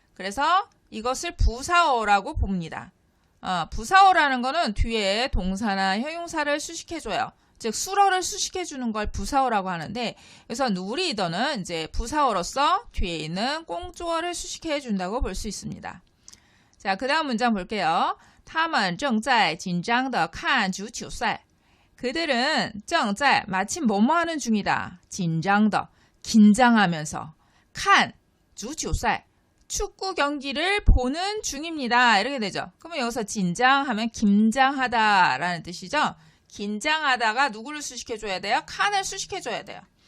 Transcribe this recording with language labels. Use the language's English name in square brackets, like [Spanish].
[Korean] 그래서 이것을 부사어라고 봅니다. 부사어라는 거는 뒤에 동사나 형용사를 수식해줘요. 즉 수러를 수식해주는 걸 부사어라고 하는데 그래서 누리더는 이제 부사어로서 뒤에 있는 꽁조어를 수식해준다고 볼 수 있습니다. 자, 그 다음 문장 볼게요. [Chinese] 他们正在紧张地看足球赛. [Korean] 그들은 正在 마침 뭐뭐 하는 중이다. 紧张的 긴장하면서 [Chinese] 看足球赛 [Korean] 축구 경기를 보는 중입니다. 이렇게 되죠. 그러면 여기서 긴장하면 긴장하다라는 뜻이죠. 긴장하다가 누구를 수식해줘야 돼요? 칸을 수식해줘야 돼요.